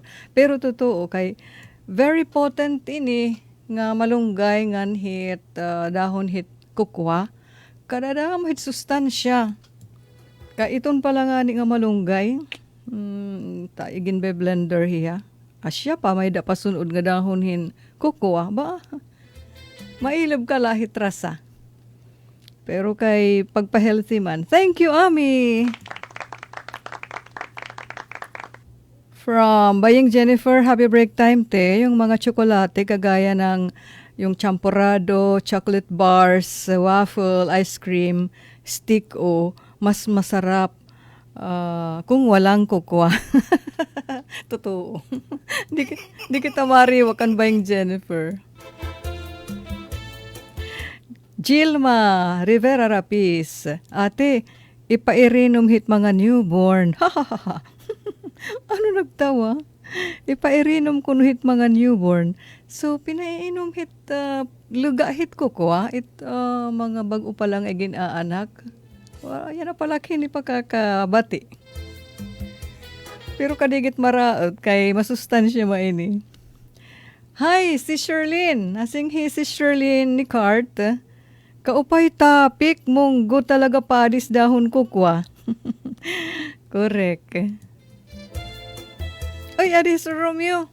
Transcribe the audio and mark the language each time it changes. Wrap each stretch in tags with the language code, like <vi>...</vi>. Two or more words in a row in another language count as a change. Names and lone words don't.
<war>Pero totoo, kay</war> <en>very potent</en> <war>ini nga malunggay ngan hit dahon hit kukwa kadadam hit sustansya ka iton pala nga ni nga malunggay taigin be blender hiya asya pa may da pasunod nga dahon hin kukwa ba mailab ka lahit rasa pero kay pagpa-healthy man.</war> <en>Thank you Ami. From</en> <war>Baying Jennifer,</war> <en>happy break time te.</en> <tl>Yung mga tsokolate kagaya ng yung champorado,</tl> <en>chocolate bars,</en> <tl>waffle,</tl> <en>ice cream,</en> <tl>stick o mas masarap kung walang kukwa.</tl> <war>Totoo. Di kita mariwakan Baying Jennifer. Gilma Rivera Rapis, ate, ipairinom hit mga newborn. Ano nagtawa? Ipairinom ko hit mga newborn. So, pinaiinom hit luga hit ko kwa. Mga bago pa lang egin aanak. Yan na palaki ni pakakabati. Pero kadigit maraot kay masustansya maini. Hi, si Sherlyn. Asing si Sherlyn ni Cart. Kaupay topic mong go talaga padis dahon kukwa. Correct. Ay, adi, Sir Romeo.</war>